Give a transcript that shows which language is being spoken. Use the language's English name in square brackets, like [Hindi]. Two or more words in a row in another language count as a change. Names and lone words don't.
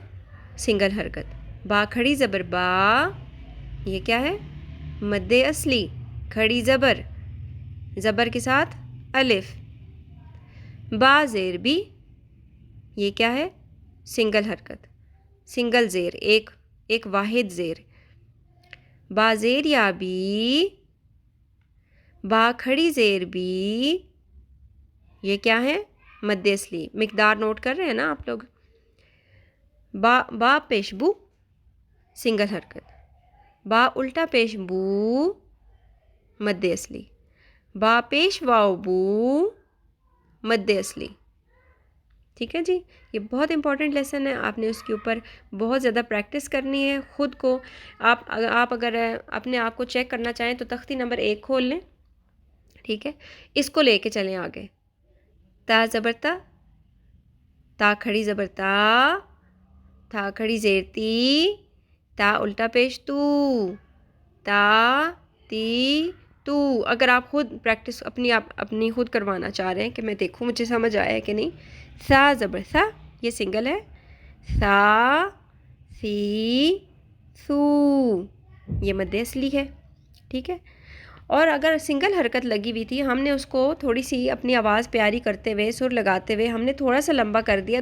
[Urdu] سنگل حرکت. با کھڑی زبر با، یہ کیا ہے؟ مد اصلی. کھڑی زبر، زبر کے ساتھ الف. با زیر بی، یہ کیا ہے؟ سنگل حرکت، سنگل زیر، ایک واحد زیر. با زیر یا بی، با کھڑی زیر بی، یہ کیا ہے؟ مد اصلی. مقدار نوٹ کر رہے ہیں نا آپ لوگ؟ با پیش بو، سنگل حرکت. با الٹا پیش بو، مد اصلی. با پیش واو بو، مد اصلی. ٹھیک ہے جی، یہ بہت [English] important lesson [Urdu] ہے. آپ نے اس کے اوپر بہت زیادہ پریکٹس کرنی ہے خود کو. آپ اگر اپنے آپ کو چیک کرنا چاہیں تو تختی نمبر 1 کھول لیں. ٹھیک ہے، اس کو لے کے چلیں آگے. تا زبر تا، تا کھڑی زبر تا، تا کھڑی زیر تی، تا الٹا پیش تو، تا تی تو. اگر آپ خود پریکٹس اپنی خود کروانا چاہ رہے ہیں کہ میں دیکھوں مجھے سمجھ آیا ہے کہ نہیں. سا زبر سا، یہ سنگل ہے. سا سی سو، یہ مد اصلی ہے. ٹھیک ہے، اور اگر سنگل حرکت لگی ہوئی تھی، ہم نے اس کو تھوڑی سی اپنی آواز پیاری کرتے ہوئے، سر لگاتے ہوئے ہم نے تھوڑا سا لمبا کر دیا.